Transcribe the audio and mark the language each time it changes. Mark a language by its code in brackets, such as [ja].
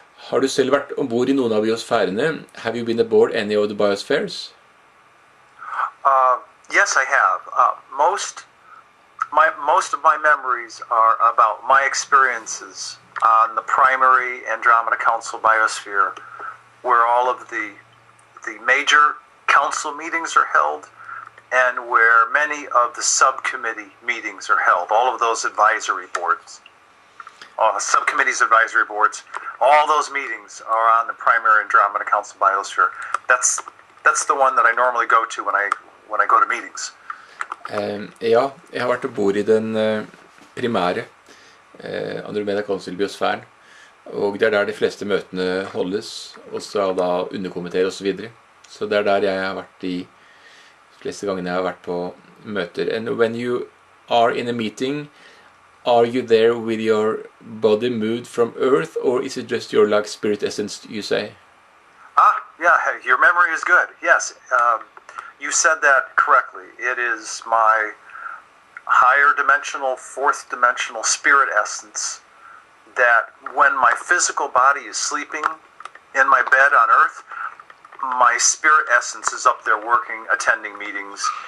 [no] Har du selv vært ombord i noen av biosfærene? [en] Have you been aboard any of the biospheres? Yes, I have. Most of my memories are about my experiences on the primary Andromeda Council biosphere, where all of the major council meetings are held, and where many of the subcommittee meetings are held. All of those advisory boards. Subcommittees, advisory boards, all those meetings are on the primary Andromeda Council biosphere. That's the one that I normally go to when I go to meetings. [no] Ja, jeg har vært ombord i den primære Andromeda Council biosfæren, og det er der de fleste møtene holdes, og så da underkomiteer og så videre. Så det er der jeg har vært de fleste gangene jeg har vært på møter. [en] And when you are in a meeting, are you there with your body moved from Earth, or is it just your like spirit essence, you say? Yeah, your memory is good. Yes, you said that correctly. It is my higher dimensional, 4th dimensional spirit essence that when my physical body is sleeping in my bed on Earth, my spirit essence is up there working, attending meetings.